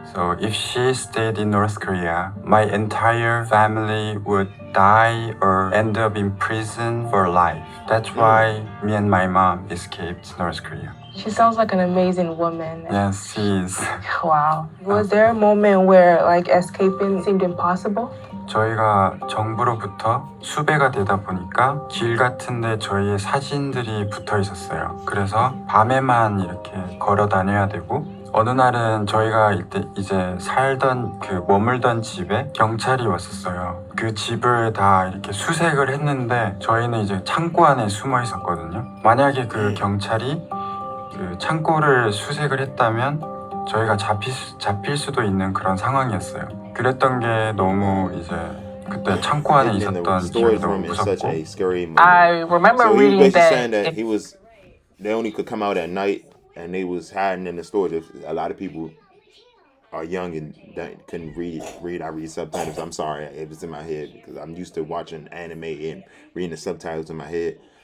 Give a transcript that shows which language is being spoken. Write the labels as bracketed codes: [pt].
[en] So if she stayed in North Korea, my entire family would die or end up in prison for life. That's why me and my mom escaped North Korea. She sounds like an amazing woman. Yes, she is. Wow. Was there a moment where escaping seemed impossible? [ko] 저희가 정부로부터 수배가 되다 보니까 길 같은데 저희의 사진들이 붙어 있었어요. 그래서 밤에만 이렇게 걸어 다녀야 되고 어느 날은 저희가 이제 머물던 집에 경찰이 왔었어요. 그 집을 다 이렇게 수색을 했는데 저희는 이제 창고 안에 숨어 있었거든요. 만약에 그 경찰이 그 창고를 수색을 했다면 저희가 잡힐 수도 있는 그런 상황이었어요. 그랬던 게 너무 이제 그때 창고 안에 있었던 기억이 너무 무섭고. [en] I remember So he was reading basically that. saying that they only could come out at night, and they was hiding in the stores. A lot of people are young and that couldn't read. I read subtitles. I'm sorry, it was in my head because I'm used to watching anime and reading the subtitles in my head.